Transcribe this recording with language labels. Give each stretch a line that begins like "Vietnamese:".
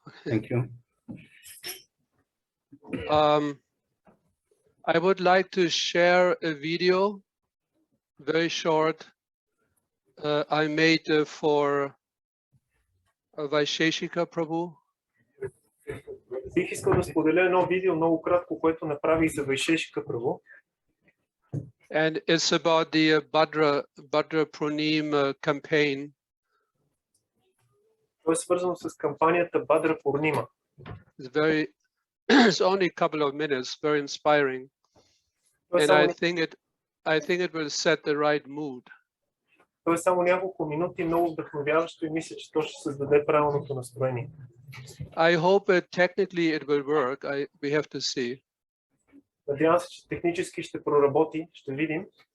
English: Thank you. I would like to share a video, very short, I made for Vaisheshika Prabhu.
Bulgarian: Бих искал да споделя едно видео много кратко, което направих за Вайшешика Прабhu.
English: And it's about the Bhadra Purnim campaign.
Bulgarian: То е свързано с кампанията Бадра Пурнима.
English: It's only a couple of minutes, very inspiring. And I think it will set the right mood.
Bulgarian: То е само няколко минути, много вдъхновяващо и мисля, че то ще създаде правилното настроение.
English: I hope technically it will work. We have to see.
Bulgarian: Надявам се, че технически ще проработи, ще видим.